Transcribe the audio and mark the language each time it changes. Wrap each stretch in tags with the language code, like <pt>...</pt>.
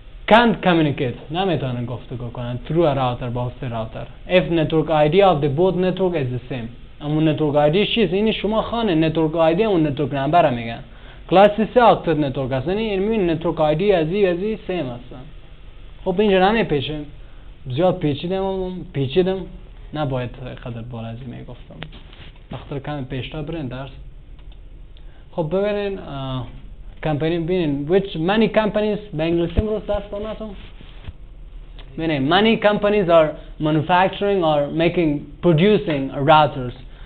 <en>can't communicate،</en> <fa>نمیتونن گفتگو کنن</fa> <en>through a router</en> <fa>با</fa> <en>host router if network ID of the both network is the same.</en> <fa>اما نتورک ID چیست؟ اینی شما خانه نتورک ID اون نتورک نمبر میگن. کلاس سه آکتت نتورک هستن، این میبینی نتورک ID از این سیم هستن. خب اینجا نمیپیچه، زیاد پیچیدم نباید قدر بالا از این میگفتم، بخاطر کمی پیشتا برین درس. خب ببینین کمپانی ببینین</fa> <en>which many companies</en> <fa>به انگلیسی امروز درس دارم. ببینین</fa> <en>many companies are manufacturing or producing routers.</en>